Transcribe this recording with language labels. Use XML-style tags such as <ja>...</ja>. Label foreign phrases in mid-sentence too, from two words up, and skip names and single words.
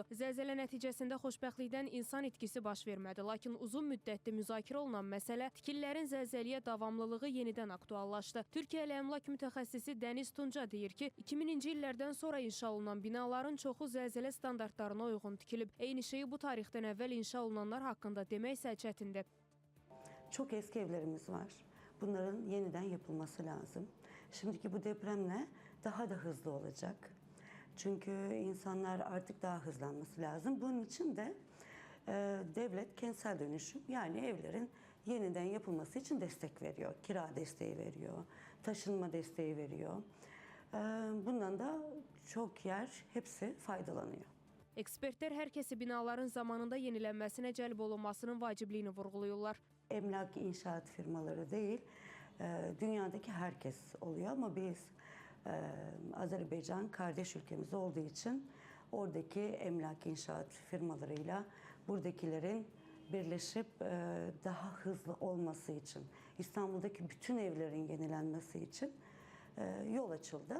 <az>Zəlzələ nəticəsində xoşbəxtlikdən insan itkisi baş vermədi, lakin uzun müddətli müzakirə olunan məsələ tikililərin zəlzələyə davamlılığı yenidən aktuallaşdı. Türkiyə əmlak mütəxəssisi Dəniz Tunca deyir ki, 2000-ci illərdən sonra inşa olunan binaların çoxu zəlzələ standartlarına uyğun tikilib. Eyni şeyi bu tarixdən əvvəl inşa olunanlar haqqında demək isə çətindir.</az> <tr>Çok eski evlerimiz var. Bunların yeniden yapılması lazım. Şimdiki bu depremle daha da hızlı olacak. Çünkü insanlar artık daha hızlanması lazım. Bunun için de devlet kentsel dönüşüm, yani evlerin yeniden yapılması için destek veriyor. Kira desteği veriyor, taşınma desteği veriyor. Bundan da çok yer hepsi faydalanıyor.</tr> <az>Ekspertlər hər kəsi binaların zamanında yenilənməsinə cəlb olunmasının vacibliyini vurğulayırlar.</az> <tr>Emlak inşaat firmaları değil, dünyadaki herkes oluyor ama biz Azerbaycan kardeş ülkemiz olduğu için oradaki emlak inşaat firmalarıyla buradakilerin birleşip daha hızlı olması için, İstanbul'daki bütün evlerin yenilenmesi için yol açıldı.</tr>